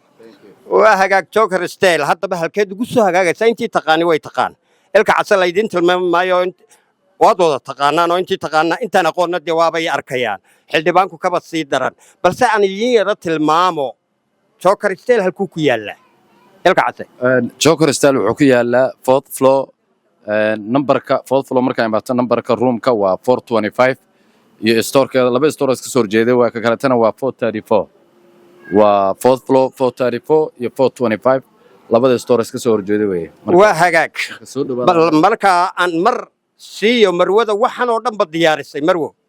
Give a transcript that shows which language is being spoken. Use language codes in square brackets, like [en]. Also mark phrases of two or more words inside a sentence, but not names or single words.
[so] waa hagaag Joker Style haddaba halkeed ugu soo hagaagaysaa intii taqaani way taqaan ilka casal ay idin tilmaamayo waad wada taqaanaan oo intii taqaanaa intaan aqoonna dee waabay arkayaan xildhibaanku kaba sii daran balse aan idin yara tilmaamo Joker Style halkuu ku yaala ilka case joker style wuxuu ku yaalaa [en] fourth floor [so] numberka [en] fourth floor [so] marka imaato numberka roomka waa 425 iyo storekeeda laba store iska soo horjeeday waa ka kalatana waa 434 waa [en] fourth floor [so] 434 iyo 425 labada store iska soo horjeeday weeye waa hagaag bal marka aan mar siiyo marwada waxaan oo dhan ba diyaarisay marwo